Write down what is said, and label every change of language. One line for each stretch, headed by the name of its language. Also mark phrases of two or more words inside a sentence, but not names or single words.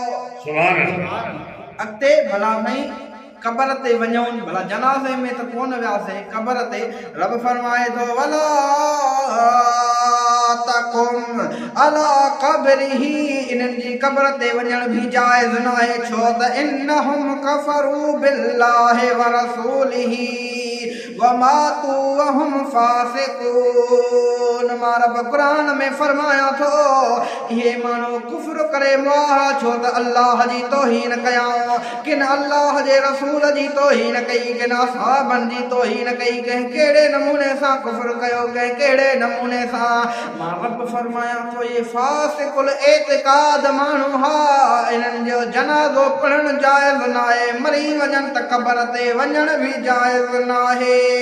Sindhi: अॻिते भला साईं क़बर ते वञूं भला जनाज़े में त कोन वियासीं क़बर ते रब फरमाए थो
Arabic: ولا تقم على قبره
Sindhi: इन्हनि जी क़बर ते वञण बि जाइज़ न आहे छो त
Arabic: إنهم كفروا بالله ورسوله وماتوا وهم فاسقون
Sindhi: मां रब क़ुर में फरमाया थो इहे माण्हू कुफ्र करे मुआ छो त अल्लाह जी तौहीन कयां किन अल्लाह जे रसूल जी तौहीन कई किन असहाबनि जी तौहीन कई कंहिं कहिड़े नमूने सां कुफ्र कयो कंहिं कहिड़े नमूने सां मां रब फरमाया थो इहे फासिकुल एतिक़ाद माण्हू हा इन्हनि जो जनाज़ो पढ़णु जाइज़ न आहे मरी वञनि त क़बर ते वञण बि जाइज़ न आहे